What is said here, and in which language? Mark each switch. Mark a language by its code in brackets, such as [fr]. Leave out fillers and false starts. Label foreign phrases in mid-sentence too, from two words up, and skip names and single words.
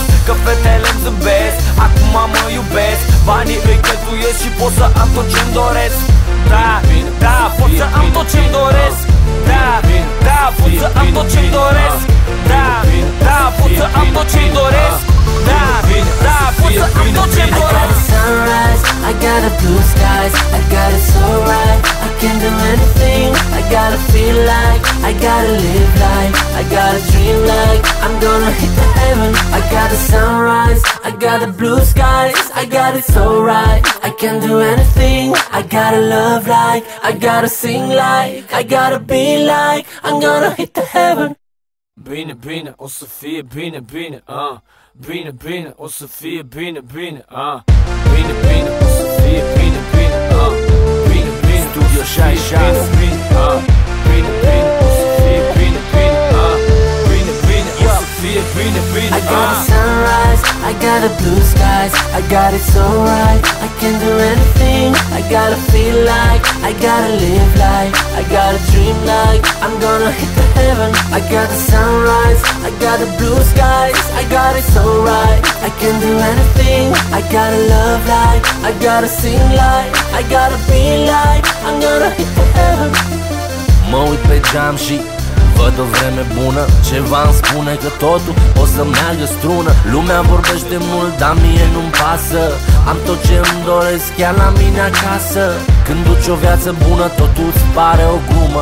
[ro] Că fetele-mi zâmbesc, acum mă iubesc. Banii îi cheltuiesc și pot să am tot ce-mi doresc. Da, da, pot să am tot ce-mi doresc. Da, da, pot să am tot ce-mi doresc. Da, da, pot să am tot ce-mi doresc. Da, da, pot să am tot ce-mi doresc. [en] I got a sunrise, I got a blue skies, I got it so right, I can do anything. I gotta feel like, I gotta live like, I gotta dream like I'm gonna hit the heaven. I got the sunrise, I got the blue skies, I got it so right, I can do anything. I gotta love like, I gotta sing like, I gotta be like I'm gonna hit the heaven. [ro] Bine, bine, o să fie bine, bine, bine, bine, o să fie bine, bine, bine, bine, o să fie bine, bine, bine, bine, Studio 66, bine, bine, bine, o să fie bine, bine, bine, bine, o să fie bine, bine. [en] I got a sunrise, I got a blue skies, I got it so right, I can do anything. I gotta feel like, I gotta live like, I gotta dream like I'm gonna hit the heaven. I got the sunrise, I got the blue skies, I got it so right, I can do anything. I gotta love like, I gotta sing like, I gotta be like I'm gonna hit the heaven. [ro] Mă uit pe geam și văd o vreme bună. Ceva îmi spune că totul o să meargă strună. Lumea vorbește mult, dar mie nu-mi pasă. Am tot ce îmi doresc chiar la mine acasă. Când duci o viață bună, totul îți pare o glumă.